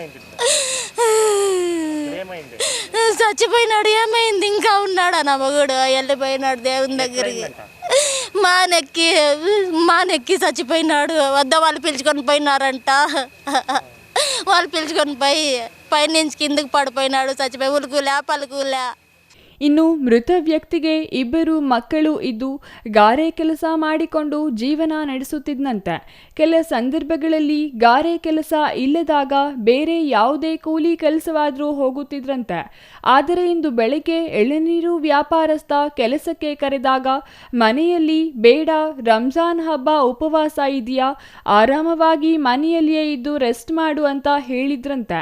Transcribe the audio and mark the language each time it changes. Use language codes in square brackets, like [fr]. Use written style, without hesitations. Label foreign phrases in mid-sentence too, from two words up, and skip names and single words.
[te] చచ్చిపోయినాడు. ఏమైంది? ఇంకా ఉన్నాడా నా మగుడు? వెళ్ళిపోయినాడు దేవుని దగ్గరికి. మానెక్కి చచ్చిపోయినాడు. వద్ద వాళ్ళు పిలుచుకొని పోయినారంట. వాళ్ళు పిలుచుకొని పోయి పైనుంచి కిందకి పడిపోయినాడు, చచ్చిపోయి. ఉలుకులే పలుకులే. [kn] ಇನ್ನು ಮೃತ ವ್ಯಕ್ತಿಗೆ 2 ಮಕ್ಕಳು ಇದ್ದು ಗಾರೆ ಕೆಲಸ ಮಾಡಿಕೊಂಡು ಜೀವನ ನಡೆಸುತ್ತಿದ್ದಂತೆ. ಕೆಲ ಸಂದರ್ಭಗಳಲ್ಲಿ ಗಾರೆ ಕೆಲಸ ಇಲ್ಲದಾಗ ಬೇರೆ ಯಾವುದೇ ಕೂಲಿ ಕೆಲಸವಾದರೂ ಹೋಗುತ್ತಿದ್ರಂತೆ. ಆದರೆ ಇಂದು ಬೆಳಗ್ಗೆ ಎಳನೀರು ವ್ಯಾಪಾರಸ್ಥ ಕೆಲಸಕ್ಕೆ ಕರೆದಾಗ ಮನೆಯಲ್ಲಿ ಬೇಡ, ರಂಜಾನ್ ಹಬ್ಬ ಉಪವಾಸ ಇದೆಯಾ, ಆರಾಮವಾಗಿ ಮನೆಯಲ್ಲಿಯೇ ಇದ್ದು ರೆಸ್ಟ್ ಮಾಡು ಅಂತ ಹೇಳಿದ್ರಂತೆ.